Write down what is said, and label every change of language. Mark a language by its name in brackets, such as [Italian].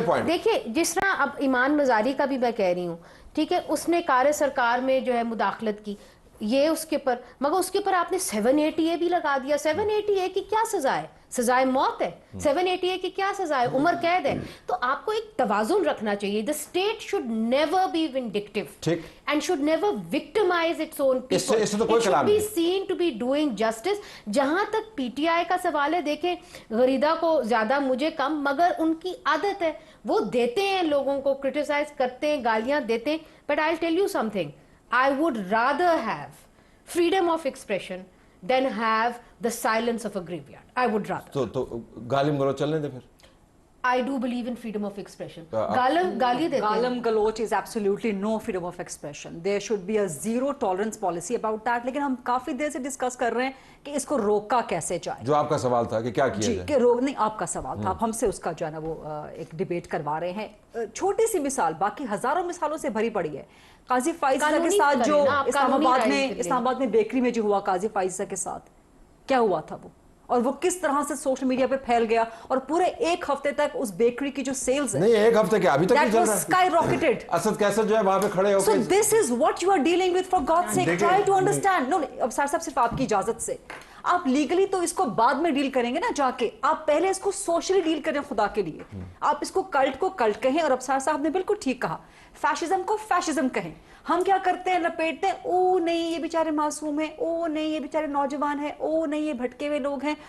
[Urdu] دیکھیں جس طرح اب ایمان مزاری کا بھی میں کہہ رہی ہوں, ٹھیک ہے, اس نے کار سرکار میں جو ہے مداخلت کی, یہ اس کے پر, مگر اس کے پر آپ نے 780A بھی لگا دیا. 780A کی کیا سزا ہے؟ سزائے موت ہے. 780A کی کیا سزا ہے؟ عمر قید ہے. تو آپ کو ایک توازن رکھنا چاہیے. [English] The state should never be vindictive and should never victimize its own people. It should be seen to be doing justice. [Urdu] جہاں تک پی ٹی آئی کا سوال ہے, دیکھیں غریدہ کو زیادہ مجھے کم, مگر ان کی عادت ہے, وہ دیتے ہیں لوگوں کو, کرٹیسائز کرتے ہیں, گالیاں دیتے ہیں. [English] But I'll tell you something, I would rather have freedom of expression than have the silence of a graveyard. I would rather. [Urdu] تو گالم گلوچ چلنے دے پھر. [English] I do believe in freedom of expression. [Urdu] گالی دیتے ہیں. [English] Galam galoch is absolutely no freedom of expression. There should be a zero tolerance policy about that. [Urdu] لیکن ہم کافی دیر سے discuss کر رہے ہیں کہ اس کو روکا کیسے جائے. جو آپ کا سوال تھا کہ کیا کیا جائے. جی, کہ روک نہیں, آپ کا سوال تھا, آپ ہم سے اس کا جو ہے نا وہ ایک ڈیبیٹ کروا رہے ہیں. چھوٹی سی مثال, باقی ہزاروں مثالوں سے بھری پڑی ہے. قاضی فائز عیسیٰ کے ساتھ جو اسلام آباد میں بیکری میں جو ہوا قاضی فائز عیسیٰ کے ساتھ, کیا ہوا تھا وہ, اور وہ کس طرح سے سوشل میڈیا پہ پھیل گیا, اور پورے ایک ہفتے تک اس بیکری کی جو سیلز ہے, نہیں ایک ہفتے کے ابھی تک نہیں چل رہا, [English] Skyrocketed. [Urdu] اسد کیسر جو ہے وہاں پہ کھڑے ہو کے, [English] so this is what you are dealing with, for God's sake try to understand. [Urdu] no, اب سر صاحب صرف آپ کی اجازت سے, آپ لیگلی تو اس کو بعد میں ڈیل کریں گے نا جا کے, آپ پہلے اس کو سوشلی ڈیل کریں خدا کے لیے. آپ اس کو کلٹ کہیں, اور ابصار صاحب نے بالکل ٹھیک کہا, فیشزم کو فیشزم کہیں. ہم کیا کرتے ہیں, لپیٹتے ہیں, او نہیں یہ بیچارے معصوم ہیں, او نہیں یہ بیچارے نوجوان ہیں, او نہیں یہ بھٹکے ہوئے لوگ ہیں.